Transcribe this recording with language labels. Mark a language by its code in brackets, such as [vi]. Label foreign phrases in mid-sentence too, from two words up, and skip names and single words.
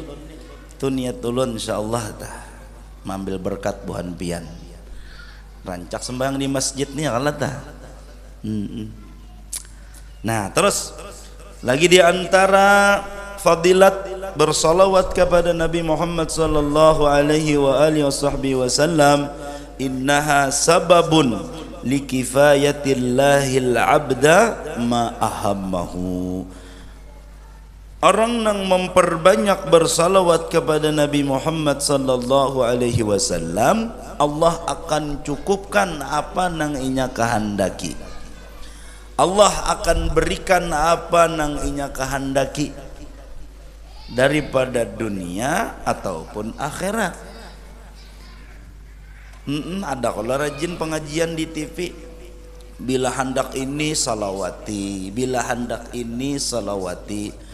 [bjn] Itu niat ulun insyaallah dah. Mengambil berkat buhan pian. Rancak sembahyang di masjid nih kalau dah. Nah, terus lagi di antara fadilat bersalawat kepada Nabi Muhammad [ar] صلى الله عليه وآله وسلم إنها سبب لكفاية الله العبد ما أهمه. [bjn] Orang yang memperbanyak bersalawat kepada Nabi Muhammad [ar] صلى الله عليه وسلم, [bjn] Allah akan cukupkan apa nang inya kehendaki. Allah akan berikan apa nang inya kehendaki daripada dunia ataupun akhirat. Ada kalau rajin pengajian di TV, bila hendak ini salawati, bila hendak ini salawati.